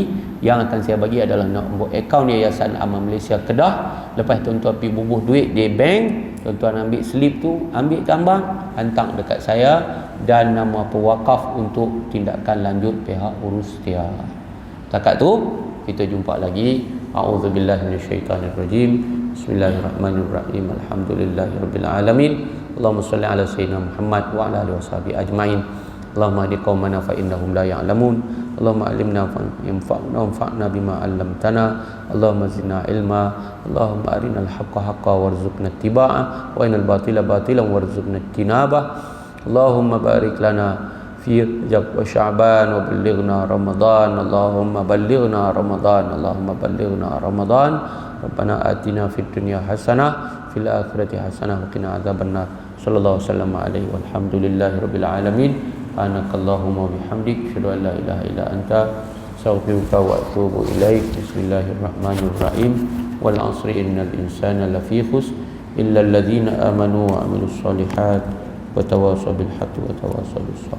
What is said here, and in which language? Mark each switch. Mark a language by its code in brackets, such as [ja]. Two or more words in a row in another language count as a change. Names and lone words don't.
[ms] Yang akan saya bagi adalah nombor akaun Yayasan Amal Malaysia Kedah. Lepas tuan-tuan pergi bubuh duit di bank, tuan-tuan ambil slip tu, ambil gambar, hantar dekat saya dan nama pewakaf untuk tindakan lanjut pihak urus dia. Takat tu kita jumpa lagi. [ar] أعوذ بالله من الشيطان الرجيم. بسم الله الرحمن الرحيم. الحمد لله رب العالمين. اللهم صل على سيدنا محمد وعلى آله وصحبه أجمعين. اللهم اهد قومنا فإنهم لا يعلمون. اللهم علمنا ينفعنا وانفعنا بما علمتنا. اللهم زدنا علما. اللهم أرنا الحق حقا وارزقنا اتباعه وأرنا الباطل باطلا وارزقنا اجتنابه. اللهم بارك لنا في رجب وشعبان وبلغنا رمضان. اللهم بلغنا رمضان. اللهم بلغنا رمضان. ربنا آتنا في الدنيا حسنة في الآخرة حسنة وقنا عذاب النار. صلى الله وسلم عليه والحمد لله رب العالمين. سبحانك اللهم وبحمدك، أشهد أن لا إله إلا أنت، أستغفرك وأتوب إليك. بسم الله الرحمن الرحيم. والعصر إن الإنسان لفي خسر إلا الذين آمنوا وعملوا الصالحات وتواصوا بالحق وتواصوا بالصبر.